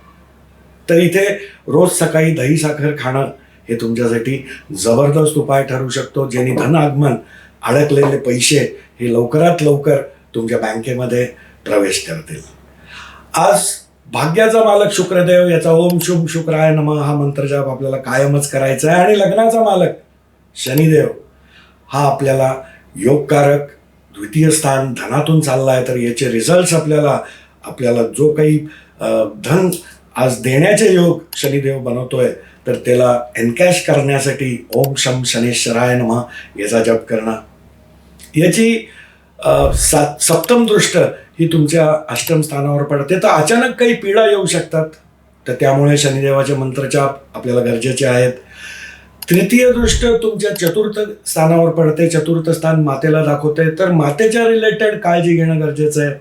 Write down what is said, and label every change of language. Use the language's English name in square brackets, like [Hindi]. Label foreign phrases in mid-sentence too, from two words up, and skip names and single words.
[Marathi] तर इथे रोज सकाळी दही साखर खाणं हे तुमच्यासाठी जबरदस्त उपाय ठरू शकतो, ज्यांनी धन आगमन, अडकलेले पैसे हे लवकरात लवकर तुमच्या बँकेमध्ये प्रवेश करतील. आज भाग्याचा मालक शुक्रदेव याचा [Sanskrit] ओम शुभ शुक्राय नमः [Marathi] हा मंत्रजाप आपल्याला कायमच करायचा आहे. आणि लग्नाचा मालक शनिदेव हा आपल्याला योगकारक द्वितीय स्थान धनातून चालला आहे. तर याचे रिझल्ट्स आपल्याला जो काही धन आज देण्याचे योग शनिदेव बनवतोय तर त्याला एनकॅश करण्यासाठी [Sanskrit] ओम शम शनेश्वराय नमः [Marathi] याचा जप करणं. याची सप्तम दृष्ट ही तुमच्या अष्टम स्थानावर पडते, तर अचानक काही पीडा येऊ शकतात, तर त्यामुळे शनिदेवाचे मंत्रजाप आपल्याला गरजेचे आहेत. तृतीय दृष्ट तुमच्या चतुर्थ स्थानावर पडते, चतुर्थ स्थान मातेला दाखवते, तर मातेच्या रिलेटेड काळजी घेणं गरजेचं आहे.